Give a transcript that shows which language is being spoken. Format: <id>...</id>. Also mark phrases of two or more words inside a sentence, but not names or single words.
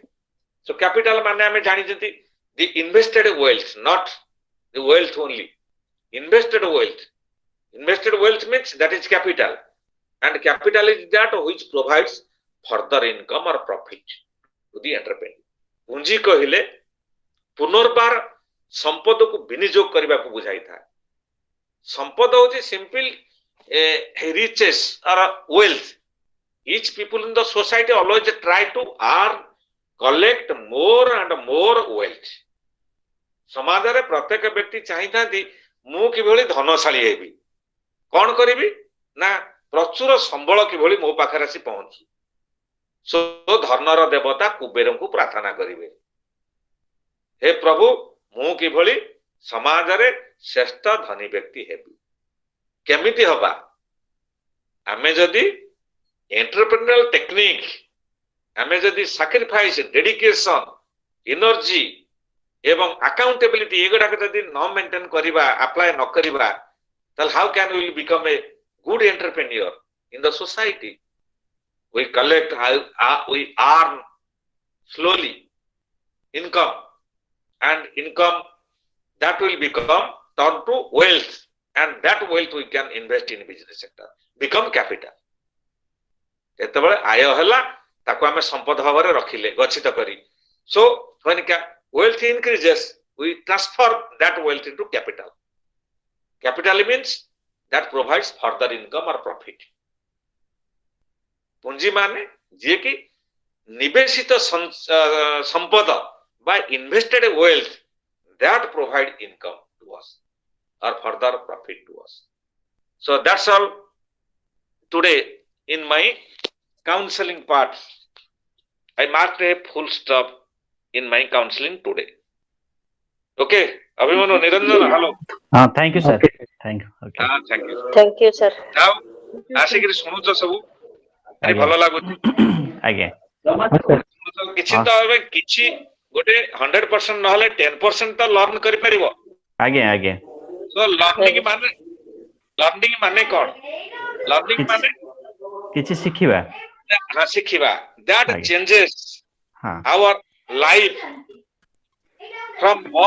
<en>So capital</en> <or>ମାନେ ଆମେ ଜାଣି</or> <en>the invested wealth, not the wealth only. Invested wealth. Invested wealth means that is capital, and capital is that which provides further income or profit to the entrepreneur.</en> <or>ପୁଞ୍ଜି କହିଲେ ପୁନର୍ବାର ସମ୍ପଦକୁ ବିନିଯୋଗ କରିବାକୁ ବୁଝାଇଥାଏ। ସମ୍ପଦ ହେଉଛି</or> <en>ସିମ୍ପଲ riches or wealth. Each people in the society always try to earn, collect more and more wealth.</en> <or>ସମାଜରେ ପ୍ରତ୍ୟେକ ବ୍ୟକ୍ତି ଚାହିଁଥାନ୍ତି ମୁଁ କିଭଳି ଧନଶାଳୀ ହେବି, କଣ କରିବି ନା ପ୍ରଚୁର ସମ୍ବଳ କିଭଳି ମୋ ପାଖରେ ଆସି ପହଞ୍ଚୁ। ସୋ ଧନର ଦେବତା କୁବେରଙ୍କୁ ପ୍ରାର୍ଥନା କରିବେ, ହେ ପ୍ରଭୁ ମୁଁ କିଭଳି ସମାଜରେ ଶ୍ରେଷ୍ଠ ଧନୀ ବ୍ୟକ୍ତି ହେବି। କେମିତି ହବା?</or> <en>ଆମେ ଯଦି entrepreneurial technique,</en> <or>ଆମେ ଯଦି</or> <en>sacrifice, dedication, energy</en> <or>ଏବଂ ଆକାଉଣ୍ଟେବିଲିଟି ଏଗୁଡାକ ଯଦି ନ ମେଣ୍ଟେନ କରିବା, ଆପ୍ଲାଏ ନ କରିବା, ତାହେଲେ</or> <en>how can will become a good entrepreneur in the society? We collect, we earn slowly income, and income that will become turned to wealth, and that wealth we can invest in business sector, become capital.</en> <or>ଯେତେବେଳେ ଆୟ ହେଲା ତାକୁ ଆମେ ସମ୍ପଦ ଭାବରେ ରଖିଲେ ଗଚ୍ଛିତ କରି।</or> <en>So when wealth increases, we transfer that wealth into capital. Capital means that provides further income or profit.</en> <or>ପୁଞ୍ଜି ମାନେ ଯିଏ କି ନିବେଶିତ ସମ୍ପଦ</or> <en>by invested wealth that provide income to us or further profit to us. So that's all today in my counseling part. I marked a full stop in my counseling today. Okay, Abhimanyu, Niranjan, hello. Thank you, sir. Thank you. Okay. Thank you. Thank you, sir. Now,</en> <or>ଆସିକିରି ଶୁଣୁଛ ସବୁ, ଭଲ ଲାଗୁଛି। ଆଜ୍ଞା କିଛି ତ ଏବେ କିଛି ଗୋଟେ 100% ନହେଲେ 10% ତ ଲର୍ନ କରିପାରିବ। ଆଜ୍ଞା ଆଜ୍ଞା</or> <en>So learning</en> <or>ମାନେ କଣ? Learning ମାନେ କିଛି ଶିଖିବା, ଶିଖିବା। That ଆଜ୍ଞା।</or> <en>changes</en> <or>ହଁ</or> <en>our life from</en>